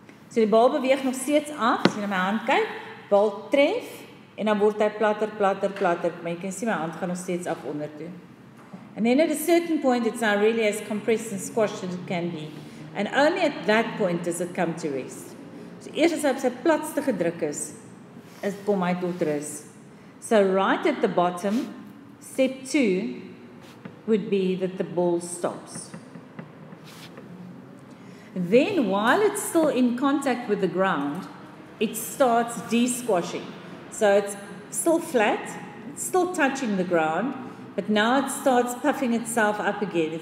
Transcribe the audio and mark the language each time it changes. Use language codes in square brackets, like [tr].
[af] So die bal beweeg nog steeds af, as jy na my hand kyk, bal tref, en dan word hy platter, platter, platter, maar jy kan sien my hand gaan nog steeds af onder toe. [en] And then at a certain point, it's now really as compressed and squashed as it can be. And only at that point does it come to rest. [af] So eers as hy op sy platste gedruk is kom hy tot rus. [en] So right at the bottom, step 2 would be that the ball stops. Then, while it's still in contact with the ground, it starts de-squashing. So it's still flat, it's still touching the ground, but now it starts puffing itself up again.